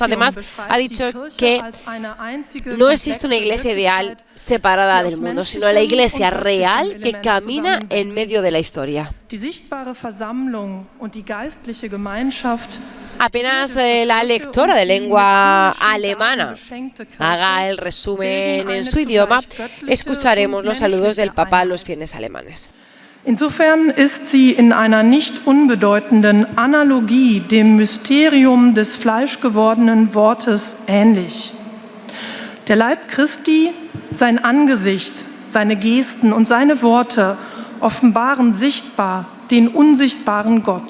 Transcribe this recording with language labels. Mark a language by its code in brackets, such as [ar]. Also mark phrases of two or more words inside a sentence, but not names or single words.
[es] Además, ha dicho que no existe una iglesia ideal separada del mundo, sino la iglesia real que camina en medio de la historia. Apenas la lectora de lengua alemana haga el resumen en su idioma, escucharemos los saludos del Papa a los fieles alemanes. [de] Insofern ist sie in einer nicht unbedeutenden Analogie dem Mysterium des fleischgewordenen Wortes ähnlich. Der Leib Christi, sein Angesicht, seine Gesten und seine Worte offenbaren sichtbar den unsichtbaren Gott.